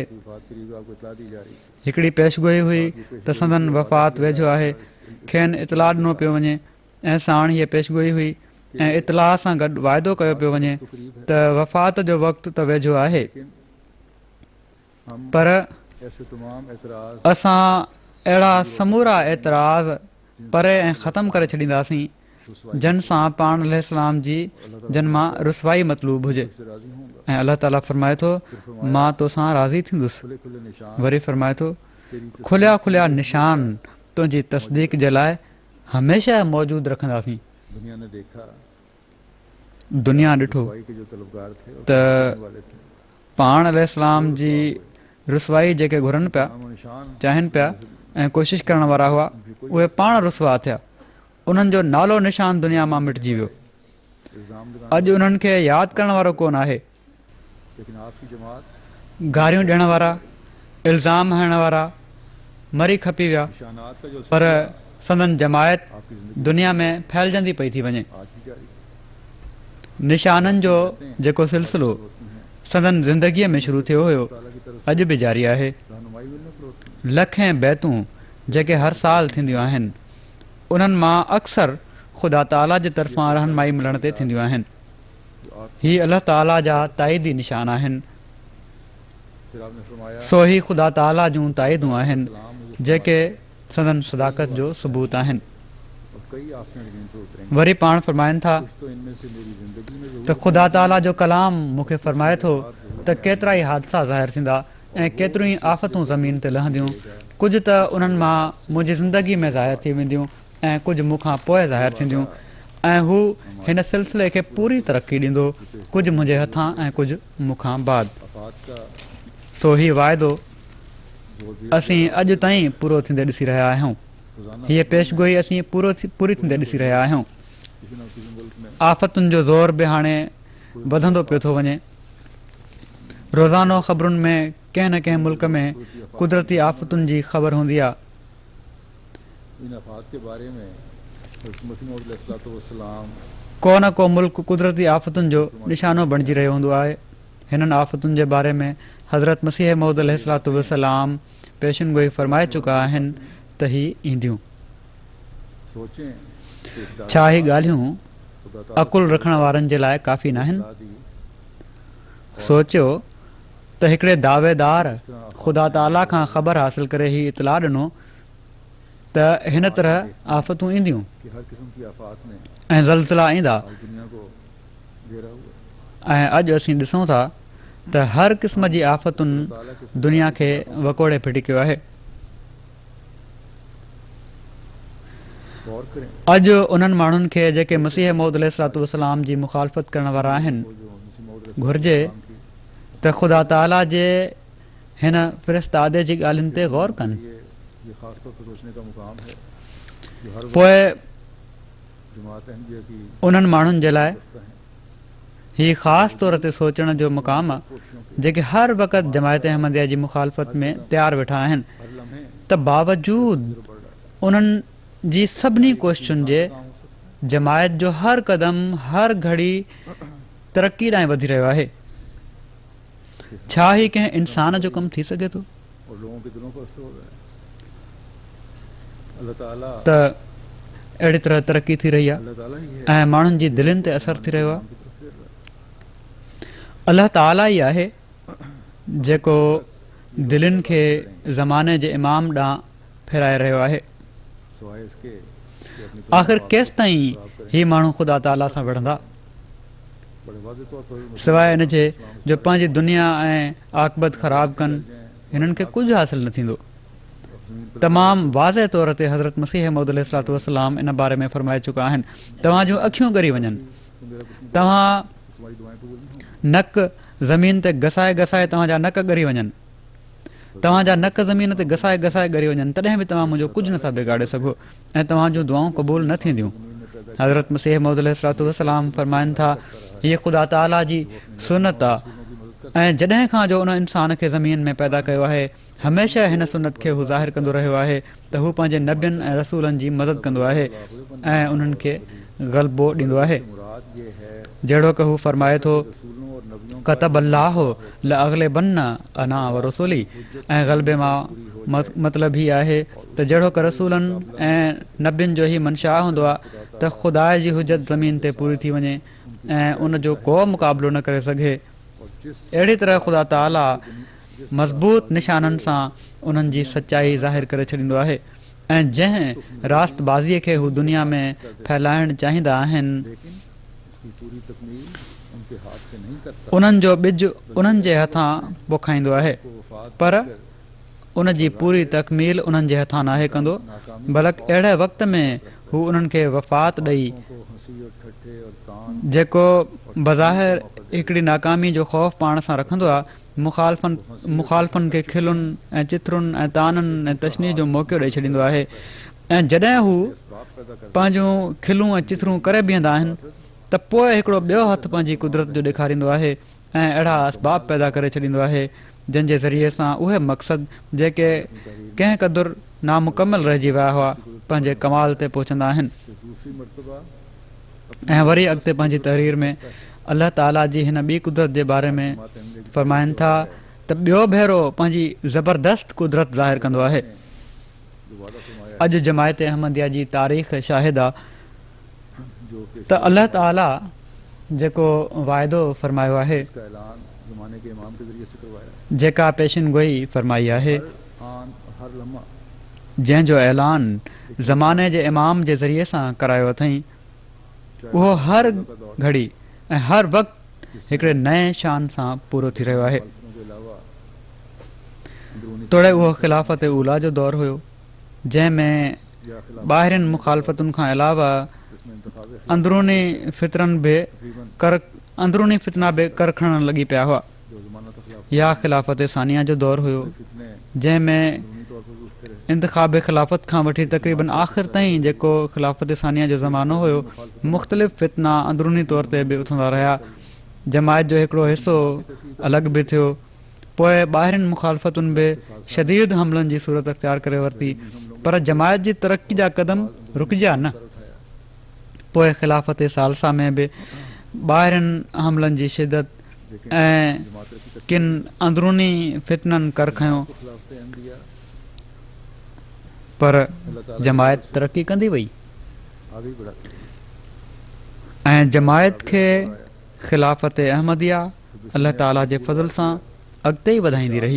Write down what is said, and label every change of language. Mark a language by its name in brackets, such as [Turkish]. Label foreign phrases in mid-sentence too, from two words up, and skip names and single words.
[Sindhi] हिकिड़ी पेशगोई हुई त संदन वफ़ात वेझो आहे, खेनि इतलाह ॾिनो पियो वञे ऐं साण हीअ पेशगोई हुई ऐं इतलाह सां गॾु वाइदो कयो पियो वञे त वफ़ात जो वक़्तु त वेझो आहे, पर असां अहिड़ा समूरा एतिराज़ परे ऐं ख़तमु करे छॾींदासीं जन सां पाण अलैहिस्सलाम जी जन मां रुसवाई मतलूब हुजे। [Urdu] سے راضی ہوں گا. [Sindhi] ऐं अलाह ताला फरमाए थो मां तोसां राज़ी थींदुसि। [Urdu] کھلے کھلے نشان [Sindhi] वरी फरमाए थो [Urdu] تیری [Sindhi] खुलिया [Urdu] تصدیق [Sindhi] खुलिया [Urdu] کے لیے [Sindhi] निशान तुंहिंजी तस्दीक जे लाइ हमेशह मौजूदु रखंदासीं। [Urdu] دنیا نے دیکھا [Sindhi] दुनिया ॾिठो [Urdu] رسوائی کے جو طلبگار تھے اور [Sindhi] त [Urdu] کرنے والے تھے, [Sindhi] पाण अलैहिस्सलाम जी रुसवाई जेके घुरनि पिया [Urdu] نام و نشان [Sindhi] चाहिनि पिया ऐं कोशिशि करण वारा हुआ उहे पाण रुसवा थिया। उन्हनि जो नालो निशान दुनिया मां मिटिजी वियो। [Urdu] الزام لگانے [Sindhi] अॼु उन्हनि खे यादि करण वारो कोन आहे। [Urdu] لیکن آپ کی جماعت [Sindhi] गारियूं ॾियण वारा, इल्ज़ाम हणण वारा मरी खपी विया, [Urdu] نشانات کا جو [Sindhi] पर [Urdu] سلسلہ [Sindhi] संदन जमायत [Urdu] آپ کی زندگی [Sindhi] दुनिया में फैलजंदी पई थी वञे। [Urdu] آج بھی جاری [Sindhi] निशाननि जो जेको सिलसिलो [Urdu] ہوتی ہیں, [Sindhi] संदन ज़िंदगीअ में शुरू थियो हुयो [Urdu] تعالیٰ کی طرف [Sindhi] अॼु बि जारी आहे। [Urdu] سے رہنمائی ملنے پر ہوتی ہے. [Sindhi] लखें बैतूं जेके हर साल थींदियूं आहिनि उन्हनि मां अक्सर ख़ुदा ताला जे तरफ़ां रहनुमाई मिलण ते थींदियूं आहिनि। [Urdu] جو آپ [Sindhi] ही अलाह ताला जा ताईदी निशान आहिनि। [Urdu] پھر آپ نے فرمایا [Sindhi] सो ही ख़ुदा ताला जूं ताईदूं आहिनि [Urdu] کلام مجھے [Sindhi] जेके संदन सदाकत जो सबूत आहिनि। [Urdu] اور کئی آفتیں زمین پر اتریں گی, [Sindhi] वरी पाण फरमाइनि था [Urdu] کچھ تو ان میں سے میری زندگی میں [Sindhi] त [Urdu] ضرور [Sindhi] ख़ुदा ताला जो कलाम मूंखे फरमाए थो त केतिरा ई हादसा ज़ाहिर थींदा ऐं केतिरियूं ई आफ़तूं ज़मीन ते लहंदियूं। कुझु त उन्हनि मां मुंहिंजी ज़िंदगी में ज़ाहिर थी वेंदियूं ऐं कुझु मूंखां पोइ ज़ाहिर थींदियूं ऐं हू हिन सिलसिले खे पूरी तरक़ी ॾींदो, कुझु मुंहिंजे हथां ऐं कुझु मूंखां बाद। [Urdu] آفات کا [Sindhi] सो ही वाइदो [Urdu] زور بھی [Sindhi] असीं अॼु ताईं पूरो थींदे ॾिसी रहिया आहियूं। [Urdu] روزانہ [Sindhi] हीअ पेशगोई असीं पूरी थींदे ॾिसी रहिया आहियूं। [Urdu] کسی نہ کسی ملک میں [Sindhi] आफ़तुनि जो ज़ोर बि हाणे वधंदो पियो थो वञे। रोज़ानो ख़बरुनि में कंहिं न कंहिं मुल्क में कुदरती आफ़तुनि जी ख़बर हूंदी आहे। [Urdu] ان آفات کے بارے میں حضرت مسیح موعود علیہ السلام [Sindhi] को न को मुल्क कुदरती आफ़तुनि जो निशानो बणिजी रहियो हूंदो आहे। हिननि आफ़तुनि जे बारे में हज़रत मसीह मौऊद अलैहिस्सलाम पेशन गोई फरमाए चुका आहिनि त ही ईंदियूं। [Urdu] سوچیں کہ اقتدار [Sindhi] छा ही ॻाल्हियूं [Urdu] خدا تعالیٰ [Sindhi] अकुल रखण वारनि जे लाइ काफ़ी न आहिनि? [Urdu] صلاح دی, [Sindhi] सोचियो त हिकिड़े दावेदार ख़ुदा ताला खां ख़बर हासिल करे ही इतलाह ॾिनो त हिन तरह आफ़तूं ईंदियूं [Urdu] کہ ہر قسم کی آفات نے [Sindhi] ऐं ज़लज़ला ईंदा। [Urdu] آج دنیا کو گھیرا ہوا ہے. [Sindhi] ऐं अॼु असीं ॾिसूं था त हर क़िस्म जी आफ़तुनि दुनिया खे वकोड़े फिटिकियो आहे। [Urdu] غور کریں [Sindhi] अॼु उन्हनि माण्हुनि खे जेके मसीह मौऊद अलैहिस्सलाम जी मुखालफ़त करण वारा आहिनि [Urdu] وہ جو مسیح موعود [Sindhi] घुर्जे [Urdu] علیہ السلام کی [Sindhi] त ख़ुदा ताला जे हिन फ़िरिश्तादे जी ॻाल्हियुनि ते गौर कनि। [Urdu] یہ خاص طور پر سوچنے کا مقام ہے جو ہر [Sindhi] पोइ [Urdu] جماعت احمدیہ کی [Sindhi] उन्हनि माण्हुनि जे लाइ [Urdu] دستہ ہے [Sindhi] ही ख़ासि तौर ते सोचण जो मुक़ाम आहे [Urdu] کوششوں کے [Sindhi] जेके हर वक़्तु जमायत अहमदिया जी मुखालफ़त में तयारु वेठा आहिनि [Urdu] ہر لمحے [Sindhi] त बावजूद [Urdu] بڑھ رہا ہے. [Sindhi] उन्हनि जी सभिनी कोशिशुनि जे [Urdu] کام ہو سکتا ہے. [Sindhi] जमायत जो हर क़दम हर घड़ी तरक़ी ॾांहुं वधी रहियो आहे। छा ही कंहिं इंसान जो कमु थी सघे थो [Urdu] اور لوگوں کے دلوں پر اثر ہو رہا ہے. اللہ تعالیٰ [Sindhi] त अहिड़ी तरह तरक़ी थी रही आहे [Urdu] اللہ تعالیٰ ہی ہے [Sindhi] ऐं माण्हुनि जी दिलनि ते असरु थी रहियो आहे। [Urdu] کی طرف پھیر رہا ہے. [Sindhi] अलाह ताला ई आहे जेको दिलनि खे ज़माने जे इमाम ॾांहुं फेराए रहियो आहे। [Urdu] سوائے اس کے کہ اپنی [Sindhi] आख़िर केसि ताईं ही माण्हू ख़ुदा ताला सां विढ़ंदा [Urdu] بڑے واضح طور پر [Sindhi] सवाइ इन जे जो पंहिंजी दुनिया ऐं आक़िबत ख़राबु कनि हिननि खे कुझु हासिलु न थींदो। [Urdu] زمین پر [Sindhi] तमामु वाज़े तौर ते हज़रत मसीह मौऊद अलैहिस्सलाम इन बारे में फरमाए चुका आहिनि तव्हां जूं अखियूं ॻरी वञनि, [Urdu] تو میرا کچھ نہیں [Sindhi] तव्हां [Urdu] تمہاری دعائیں قبول نہیں ہوں گی. [Sindhi] नक ज़मीन ते घसाए घसाए तव्हांजा नक ॻरी वञनि, तव्हांजा नक ज़मीन ते घसाए घसाए ॻरी वञनि तॾहिं बि तव्हां मुंहिंजो कुझु नथा बिगाड़े सघो ऐं तव्हां जूं दुआऊं क़बूल न थींदियूं। हज़रत मसीह मौऊद अलैहिस्सलाम फरमाइनि था हीअ ख़ुदा ताला जी सुनत आहे ऐं जॾहिं खां जो उन इंसान खे ज़मीन में पैदा कयो आहे हमेशह हिन सुनत खे हू ज़ाहिर कंदो रहियो आहे त हू पंहिंजे नबियुनि ऐं रसूलनि जी मदद कंदो आहे ऐं उन्हनि खे ग़लबो ॾींदो आहे। [Urdu] مراد یہ ہے [Sindhi] जहिड़ो कि हू फरमाए थो [Urdu] رسولوں اور نبیوں [Arabic] كتب الله لأغلبن أنا و رسلي [Sindhi] ऐं ग़लबे मां मतिलबु ही आहे त जहिड़ो कि रसूलनि ऐं नबियुनि जो ई मंशा हूंदो आहे त ख़ुदा जी हुजत ज़मीन ते पूरी थी वञे ऐं उन जो को मुक़ाबिलो न करे सघे। [Urdu] اور جس [Sindhi] अहिड़ी तरह ख़ुदा ताला मज़बूत निशाननि सां उन्हनि जी सचाई ज़ाहिर करे छॾींदो आहे। ऐं जंहिं रास्तबाज़ीअ खे हू दुनिया में फैलाइणु चाहींदा आहिनि [Urdu] لیکن اس کی پوری تکمیل ان کے ہاتھ سے نہیں کرتا. [Sindhi] उन्हनि जो ॿिज उन्हनि जे हथां पोखाईंदो आहे, [Urdu] کو وفات [Sindhi] पर [Urdu] دے کر [Sindhi] उन जी पूरी तकमील उन्हनि जे हथां नाहे कंदो। बल्कि अहिड़े वक़्त में हू उन्हनि खे वफ़ात ॾेई [Urdu] کو ہنسی اور ٹھٹھے اور طعن [Sindhi] जेको बज़ाहिर हिकिड़ी नाकामी जो ख़ौफ़ पाण सां रखंदो आहे, मुखालफ़नि खे खिलुनि ऐं चिथरुनि ऐं ताननि ऐं तशनीह जो मौक़ो ॾेई छॾींदो आहे। ऐं जॾहिं हू [Urdu] اسباب پیدا کر [Sindhi] पंहिंजूं खिलूं ऐं चिथरूं करे बीहंदा आहिनि त पोइ हिकिड़ो ॿियो हथु पंहिंजी कुदरत जो ॾेखारींदो आहे ऐं अहिड़ा असबाब पैदा करे छॾींदो आहे जंहिंजे ज़रिए सां उहे मक़सद जेके कंहिं क़दुरु नामुकमल रहिजी विया हुआ पंहिंजे कमाल ते पहुचंदा आहिनि। [Urdu] تو دوسری مرتبہ [Sindhi] ऐं वरी अॻिते पंहिंजी तहरीर में अलाह ताला जी हिन ॿी कुदरत जे बारे में फ़रमाइनि था त ॿियो भेरो पंहिंजी ज़बरदस्त कुदरत ज़ाहिर कंदो आहे। [Urdu] جو وعدہ فرمایا [Sindhi] अॼु जमायत अहमदिया जी तारीख़ शाहिद आहे [Urdu] جو کہ [Sindhi] त अलाह ताला जेको वाइदो फ़रमायो आहे, [Urdu] اس کا اعلان زمانے کے امام کے ذریعے سے کروایا. [Sindhi] जेका पेशिन गोई फ़रमाई आहे, [Urdu] ہر آن اور ہر لمحہ [Sindhi] जंहिंजो ऐलान ज़माने जे इमाम जे ज़रिए सां करायो अथई, उहो हर घड़ी ऐं हर वक़्तु हिकिड़े नए शान सां पूरो थी रहियो आहे। [Urdu] مخالفتوں کے علاوہ اندرونی [Sindhi] तोड़े उहो ख़िलाफ़त उला जो दौरु हुयो जंहिंमें [Urdu] یا خلاف [Sindhi] ॿाहिरियुनि मुखालफ़तुनि खां अलावा [Urdu] جس میں انتخاب [Sindhi] अंदरूनी फितरनि बि अंदरूनी फितना बि कर खणणु लॻी पिया हुआ। [Urdu] جو زمانہ تو خلاف [Sindhi] या ख़िलाफ़त सानिया जो दौरु हुयो [Urdu] فتنے [Sindhi] जंहिंमें [Urdu] اندرونی طور پر بھی اٹھتے رہے. [Sindhi] इंतिखाब ख़िलाफ़त खां वठी तक़रीबन आख़िर ताईं जेको ख़िलाफ़त सानिया जो ज़मानो हुयो, मुख़्तलिफ़ फितना अंदरूनी तौर ते बि उथंदा रहिया। जमायत जो हिकिड़ो हिसो अलॻि बि थियो। पोइ ॿाहिरियुनि मुखालफ़तुनि बि शदीद हमलनि जी सूरत अख़्तियार करे वरिती, पर जमायत जी तरक़ी जा क़दम रुकिजिया न। पोइ ख़िलाफ़त सालसा में बि ॿाहिरियुनि हमलनि जी शिदत ऐं किन अंदरूनी फितननि कर खयो, [Urdu] خلافت احمدیہ [Sindhi] पर जमायत तरक़ी कंदी वई [Urdu] آگے بڑھاتی رہی. [Sindhi] ऐं जमायत खे ख़िलाफ़त अहमदिया अलाह ताला जे फज़ल सां अॻिते ई वधाईंदी रही।